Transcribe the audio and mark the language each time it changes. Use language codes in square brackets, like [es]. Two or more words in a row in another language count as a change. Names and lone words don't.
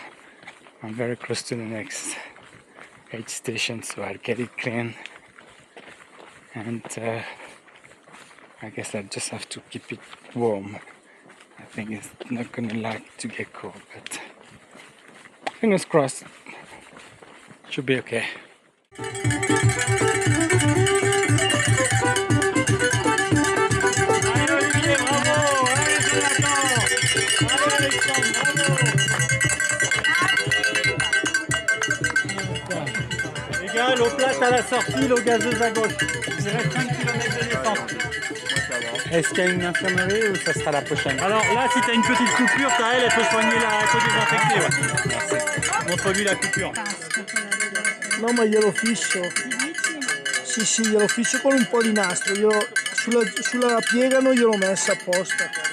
[en] I'm very close to the next aid station, so I'll get it clean and I guess I just have to keep it warm. I think it's not gonna like to get cold, but fingers crossed, should be okay. [fr] Les gars, l'eau plate à la sortie, l'eau gazeuse à gauche. Il reste 5 km de descente. Est-ce qu'il y a une infirmerie ou ça sera la prochaine? Alors là, si tu as une petite coupure, elle peut soigner la, elle peut désinfecter. Ouais. Montre-lui la coupure. [it] No, ma glielo fisso. Sì, glielo fisso con un po' di nastro. Sulla piega non gliel'ho messa apposta.